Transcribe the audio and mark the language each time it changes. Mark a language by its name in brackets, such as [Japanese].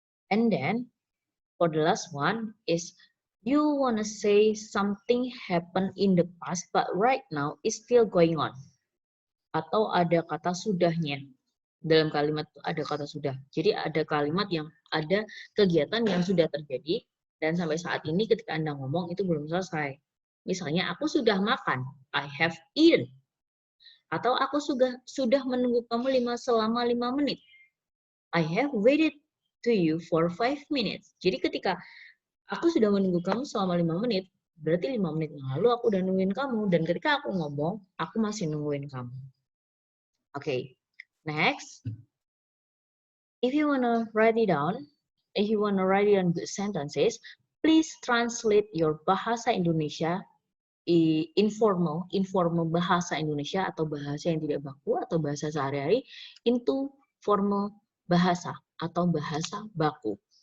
[English] And then for the last one is you want to say something happened in the past but right now is still going on. [Indonesian] Atau ada kata sudahnya. Dalam kalimat itu ada kata sudah. Jadi ada kalimat yang ada kegiatan yang sudah terjadi dan sampai saat ini ketika Anda ngomong itu belum selesai. Misalnya aku sudah makan, [English] I have eaten. [Indonesian] Atau aku sudah menunggu kamu selama 5 menit. [English] I have waited to you for 5 minutes. [Indonesian] Jadi ketika aku sudah menunggu kamu selama 5 menit, berarti 5 menit yang lalu aku udah nungguin kamu. Dan ketika aku ngomong, aku masih nungguin kamu. [English] Okay, next. If you want to write it down good sentences, please translate your [Indonesian] bahasa Indonesia informal bahasa Indonesia atau bahasa yang tidak baku atau bahasa sehari-hari [English] into formal [Indonesian] bahasa atau bahasa baku.